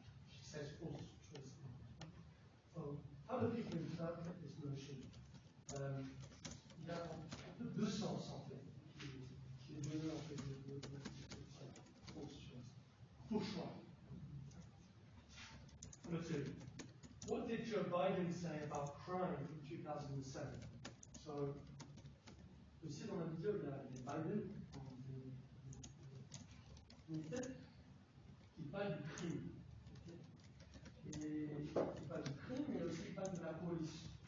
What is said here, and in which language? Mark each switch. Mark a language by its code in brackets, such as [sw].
[en] She says false choice a lot. So, how do people interpret this notion? [fr] Il y a un peu deux sens en fait qui est donné en fait de false choice. Faux choix. [en] Number two, what did Joe Biden say about crime in 2007? [fr] So, aussi dans la vidéo, il y a Biden qui parle du crime. Et qui parle du crime, mais aussi qui parle de la police.